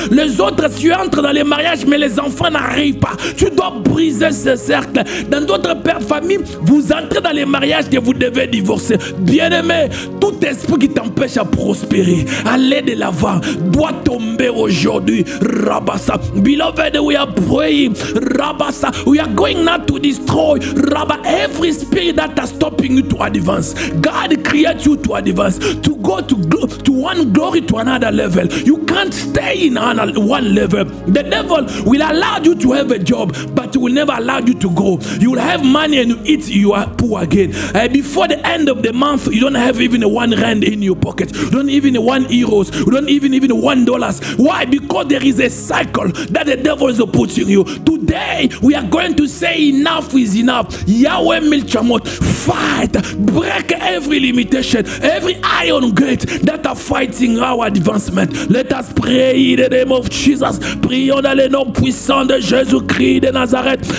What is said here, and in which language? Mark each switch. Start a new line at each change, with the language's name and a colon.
French: Les autres, tu entres dans les mariages, mais les enfants n'arrivent pas. Tu dois briser ces cercles. Dans d'autres pères de famille, vous entrez dans les mariages que vous devez divorcer. Bien-aimé, tout esprit qui t'empêche à prospérer, aller de l'avant, doit tomber aujourd'hui. Rabassa.
English: Beloved, we are praying. Rabassa. We are going now to destroy every spirit that is stopping you to advance. God created you to advance, to go to one glory to another level. You can't stay in one level. The devil will allow you to have a job, but he will never allow you to grow. You will have money and you eat, you are poor again. Before the end of the month, you don't have even one rand in your pocket. You don't even €1. You don't even $1. Why? Because there is a cycle that the devil is putting you. Today, we are going to say enough is enough. Yahweh Milchamot, fight, break every limitation, every iron gate that are fighting our advancement. Let us pray in the name of Jesus.
French: Prions dans le nom puissant de Jésus-Christ de Nazareth.